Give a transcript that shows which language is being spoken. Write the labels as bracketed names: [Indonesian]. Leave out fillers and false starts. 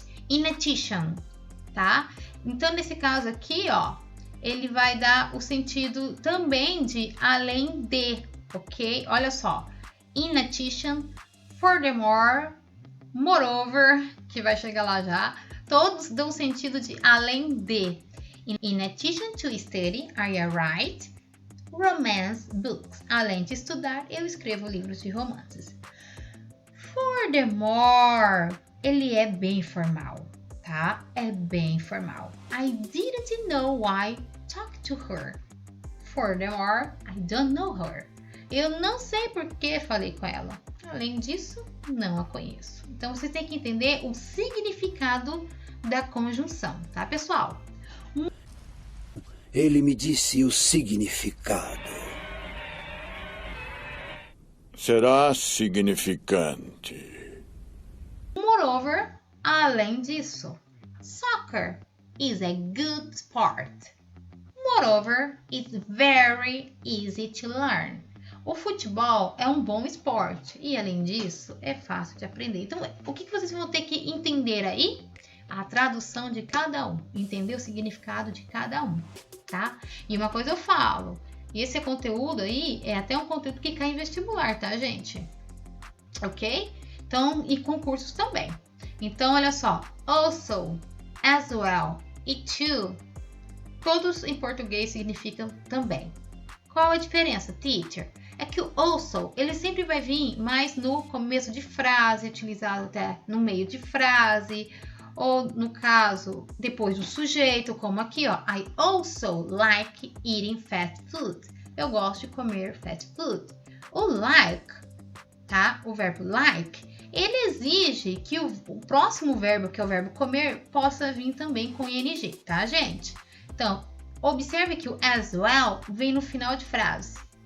[Portuguese] In addition, tá? Então, nesse caso aqui, ó, ele vai dar o sentido também de além de, ok? Olha só. In addition, furthermore, moreover, que vai chegar lá já. Todos dão sentido de além de. [English] In addition to study, I write romance books. [Portuguese] Além de estudar, eu escrevo livros de romances. Furthermore, ele é bem formal, tá? É bem formal. [English] I didn't know why talk to her. Furthermore, I don't know her. [Portuguese] Eu não sei por que falei com ela. Além disso, não a conheço. Então, vocês têm que entender o significado da conjunção, tá, pessoal? Ele me disse o significado. Será significante. [English] Moreover, [Portuguese] além disso, [English] soccer is a good sport. Moreover, it's very easy to learn. [Portuguese] O futebol é um bom esporte e, além disso, é fácil de aprender. Então, o que vocês vão ter que entender aí? A tradução de cada um, entender o significado de cada um, tá? E uma coisa eu falo, esse conteúdo aí é até um conteúdo que cai em vestibular, tá, gente? Ok? Então, e concursos também. Então, olha só, also, as well e to, todos em português significam também. Qual a diferença, teacher? É que o also, ele sempre vai vir mais no começo de frase, utilizado até no meio de frase, ou no caso, depois do sujeito, como aqui, ó. [English] I also like eating fast food. [Portuguese] Eu gosto de comer fast food. O like, tá? O verbo like, ele exige que o próximo verbo, que é o verbo comer, possa vir também com ing, tá, gente? Então, observe que o as well vem no final de frase.